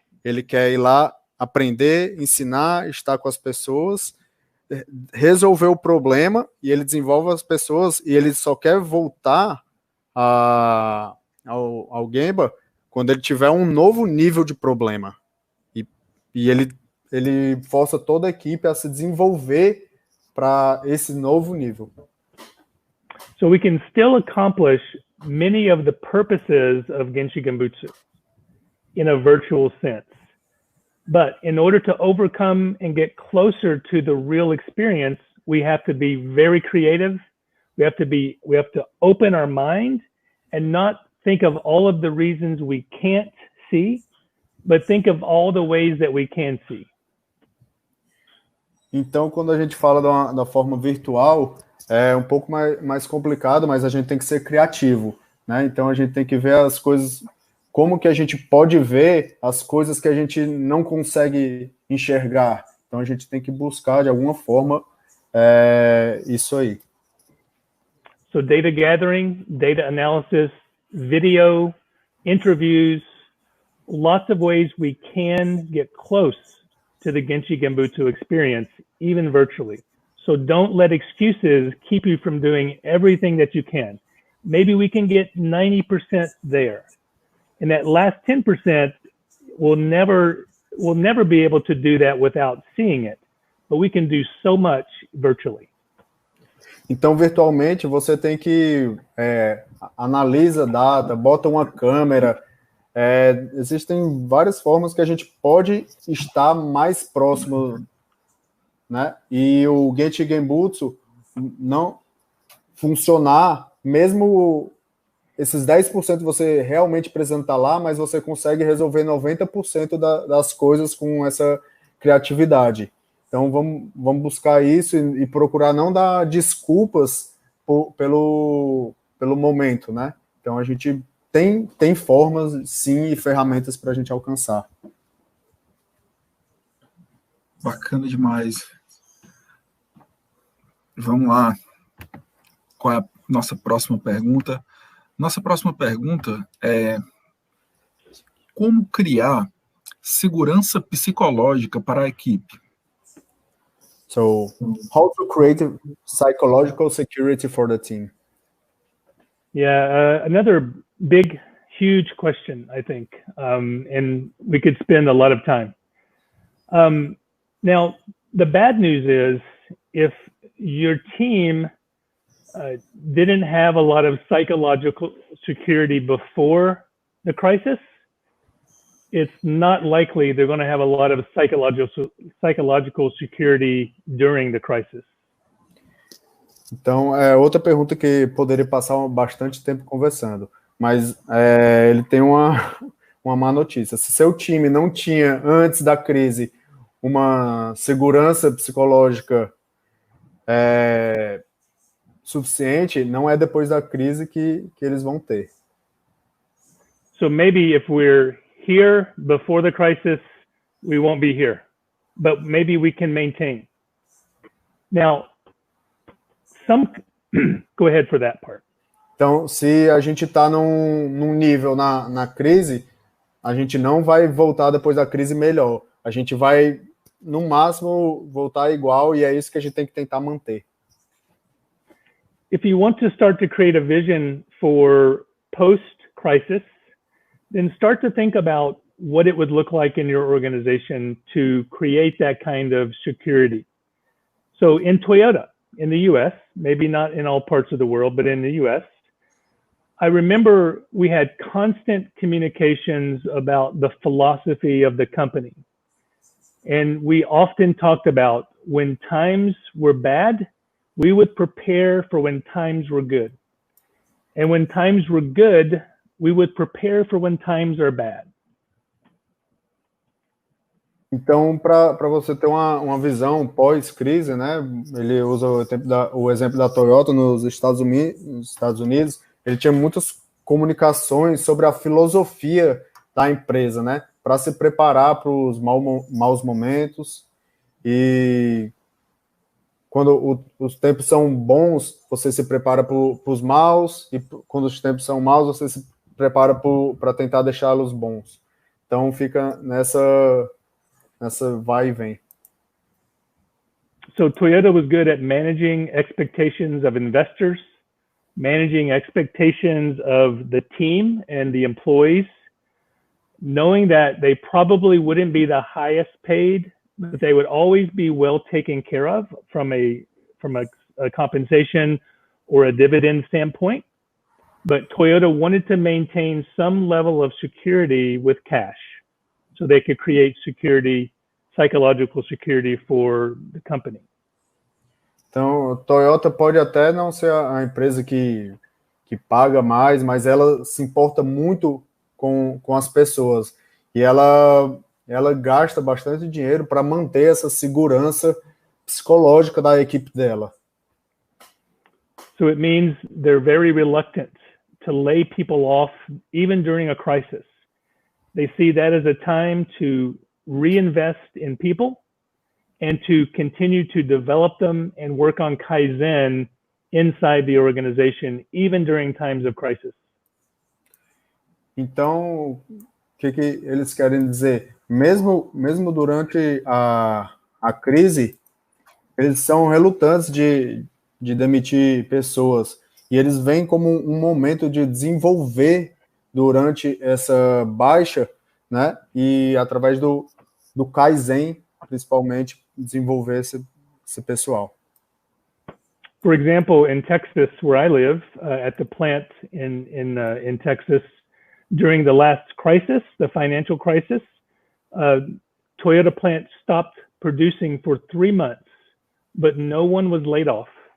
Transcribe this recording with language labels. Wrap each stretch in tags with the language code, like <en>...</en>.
<pt>Ele quer ir lá, aprender, ensinar, estar com as pessoas, resolver o problema, e ele desenvolve as pessoas, e ele só quer voltar ao Gemba quando ele tiver um novo nível de problema. E ele força toda a equipe a se desenvolver para esse novo nível.</pt> <en>So we can still accomplish many of the purposes of Genchi Genbutsu in a virtual sense. But in order to overcome and get closer to the real experience, we have to be very creative. We have to open our mind and not think of all of the reasons we can't see, but think of all the ways that we can see.</en> <pt>Então, quando a gente fala da forma virtual, é um pouco mais complicado, mas a gente tem que ser criativo, né? Então, a gente tem que ver as coisas, como que a gente pode ver as coisas que a gente não consegue enxergar. Então, a gente tem que buscar, de alguma forma, isso aí.</pt> <en>So data gathering, data analysis, video, interviews, lots of ways we can get close to the Genchi Genbutsu experience, even virtually. So don't let excuses keep you from doing everything that you can. Maybe we can get 90% there. And that last 10%, we'll never be able to do that without seeing it. But we can do so much virtually.</en> <pt>Então, virtualmente, você tem que analisa a data, bota uma câmera. Existem várias formas que a gente pode estar mais próximo, né? E o Genchi Genbutsu não funcionar, mesmo esses 10% você realmente apresentar lá, mas você consegue resolver 90% das coisas com essa criatividade. Então, vamos buscar isso e procurar não dar desculpas pelo momento, né? Então, a gente tem formas, sim, e ferramentas para a gente alcançar. Bacana demais. Vamos lá. Qual é a nossa próxima pergunta? Nossa próxima pergunta é: como criar segurança psicológica para a equipe?</pt> <en>So, how to create psychological security for the team? Yeah, another big, huge question, I think, and we could spend a lot of time. Now, the bad news is if your team didn't have a lot of psychological security before the crisis, it's not likely they're going to have a lot of psychological security during the crisis.</en> <pt>Então, outra pergunta que poderia passar bastante tempo conversando, mas ele tem uma uma má notícia. Se seu time não tinha, antes da crise, uma segurança psicológica suficiente, não é depois da crise que eles vão ter.</pt> <en>So maybe if we're here before the crisis, we won't be here, but maybe we can maintain. Now, go ahead for that part.</en> <pt>Então, se a gente está num nível na crise, a gente não vai voltar depois da crise melhor. A gente vai, no máximo, voltar igual, e é isso que a gente tem que tentar manter.</pt> <en>If you want to start to create a vision for post-crisis, then start to think about what it would look like in your organization to create that kind of security. So in Toyota, in the US, maybe not in all parts of the world, but in the US, I remember we had constant communications about the philosophy of the company. And we often talked about when times were bad, we would prepare for when times were good. And when times were good, we would prepare for when times are bad.</en> <pt>Então, para você ter uma visão pós-crise, né? Ele usa o exemplo da Toyota nos Estados Unidos. Ele tinha muitas comunicações sobre a filosofia da empresa, né? Para se preparar para os maus momentos. E quando os tempos são bons, você se prepara para os maus, e quando os tempos são maus, você se prepara para tentar deixá-los bons. Então fica nessa vai e vem.</pt> <en>So Toyota was good at managing expectations of investors, managing expectations of the team and the employees, knowing that they probably wouldn't be the highest paid, but they would always be well taken care of from a compensation or a dividend standpoint. But Toyota wanted to maintain some level of security with cash, so they could create security, psychological security for the company.</en> <pt>Então, Toyota pode até não ser a empresa que paga mais, mas ela se importa muito com as pessoas. E ela gasta bastante dinheiro para manter essa segurança psicológica da equipe dela.</pt> <en>So it means they're very reluctant to lay people off even during a crisis. They see that as a time to reinvest in people and to continue to develop them and work on Kaizen inside the organization, even during times of crisis.</en> <pt>Então, o que eles querem dizer? Mesmo durante a crise, eles são relutantes de demitir pessoas, e eles veem como um momento de desenvolver durante essa baixa, né? E através do Kaizen, principalmente, desenvolver esse pessoal.</pt> <en>For example, in Texas, where I live, at the plant in Texas, during the last crisis, the financial crisis, Toyota plant stopped producing for 3 months, but no one was laid off.</en>